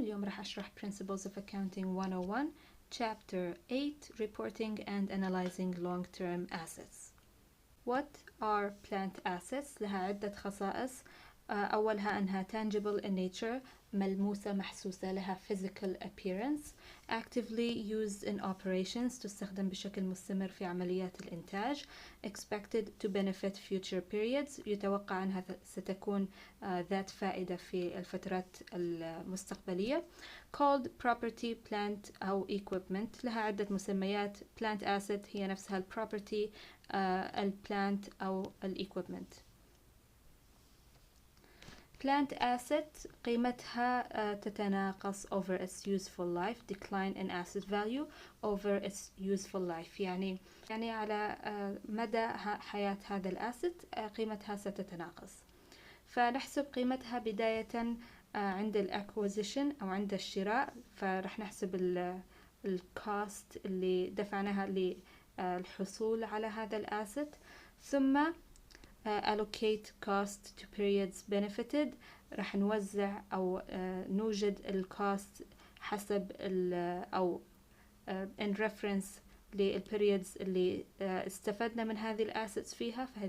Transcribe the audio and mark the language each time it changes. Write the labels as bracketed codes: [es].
[ar] اليوم راح أشرح [en] Principles of Accounting 101 Chapter 8 Reporting and Analyzing Long-Term Assets. What are plant assets؟ [ar] لها عدة خصائص. أولها أنها [en] tangible in nature، [ar] ملموسة محسوسة، لها [en] physical appearance، actively used in operations، [ar] تستخدم بشكل مستمر في عمليات الإنتاج، [en] expected to benefit future periods، [ar] يتوقع أنها ستكون ذات فائدة في الفترات المستقبلية، [en] called property plant [ar] أو equipment، لها عدة مسميات. plant asset هي نفسها ال property، البلانت أو equipment. [en] plant asset [ar] قيمتها تتناقص [en] over its useful life، decline in asset value over its useful life، [ar] يعني على مدى حياة هذا الأسيت قيمتها ستتناقص. فنحسب قيمتها بداية عند الأكوزيشن أو عند الشراء، فرح نحسب الكوست اللي دفعناها للحصول على هذا الأسيت، ثم [en] allocate cost to periods benefited، [ar] راح نوزع أو نوجد الكوست حسب أو [en] in reference [ar] للperiods اللي استفدنا من هذه الأسيتس فيها.